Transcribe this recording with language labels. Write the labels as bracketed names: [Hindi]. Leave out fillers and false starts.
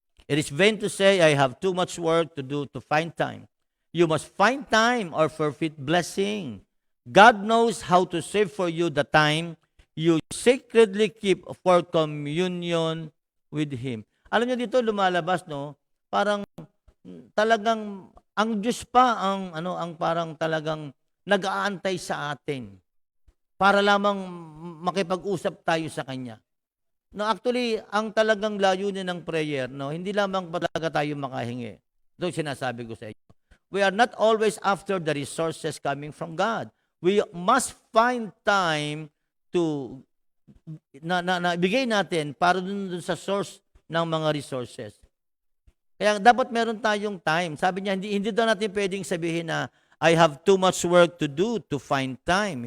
[English] It is vain to say, I have too much work to do to find time. You must find time or forfeit blessing. God knows how to save for you the time you sacredly keep for communion with Him. [Filipino] Alam niyo dito lumalabas, no? Parang talagang ang Diyos pa ang parang talagang nag-aantay sa atin para lamang makipag-usap tayo sa Kanya. No, actually, ang talagang layunin ng prayer, no, hindi lamang ba talaga tayo makahingi. Ito sinasabi ko sa inyo. [English] We are not always after the resources coming from God. We must find time to [Filipino] na ibigay natin para dun sa source ng mga resources. Kaya dapat meron tayong time. Sabi niya, hindi daw natin pwedeng sabihin na [English] I have too much work to do to find time.